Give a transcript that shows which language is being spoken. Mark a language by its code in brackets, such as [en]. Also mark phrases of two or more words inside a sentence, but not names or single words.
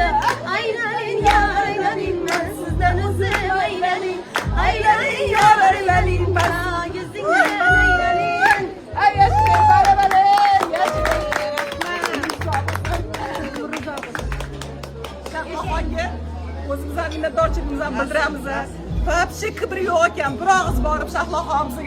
[tr] Aylanın yar aylanın ben sizden uzun aylanın. Aylanın yar aylanın bana yüzünden aylanın. Ay yaşasın bana bana. Hangi? [uz] O'zimizdan minnatdorchiligimizni bildiramiz. Вообще kibri yo'q ekan. Bir og'iz borib Shahlo xonimizga